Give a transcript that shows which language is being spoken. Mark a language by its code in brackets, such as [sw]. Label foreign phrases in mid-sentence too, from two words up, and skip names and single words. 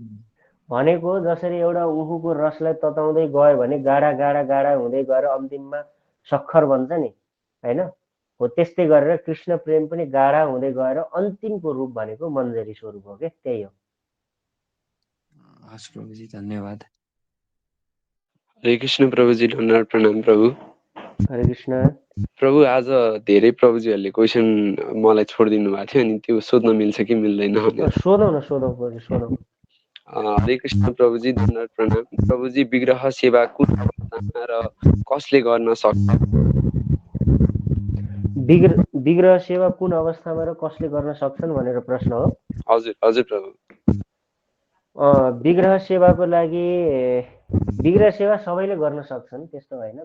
[ne] भनेको जसरी एउटा उखुको रसलाई तताउँदै गयो भने गाढा गाढा गाढा हुँदै गएर अन्तिममा सक्खर बन्छ नि, होइन? हो त्यस्तै गरेर कृष्ण प्रेम पनि गाढा हुँदै गएर अन्तिमको रूप भनेको मन्जरी स्वरूप हो क्या, त्यही हो। हस् प्रभुजी, धन्यवाद। हरे कृष्ण प्रभुजी, धन्यवाद, प्रणाम प्रभु। हरे कृष्ण प्रभु। आज धेरै प्रभुजीहरूले क्वेसन मलाई छोडिदिनु भएको थियो, अनि त्यो सोध्न मिल्छ कि मिल्दैन भनेर। सोधौँ न, सोधौँ प्रभु, सोधौँ। हरे कृष्ण प्रभुजी, धन्यवाद, प्रणाम प्रभुजी। विग्रह सेवा कुन अवस्थामा र कसले गर्न सक्छ? विग्रह सेवा कुन अवस्थामा र कसले गर्न सक्छन् भनेर प्रश्न हो? हजुर हजुर प्रभु। विग्रह सेवाको लागि विग्रह सेवा सबैले गर्न सक्छन्, त्यस्तो होइन।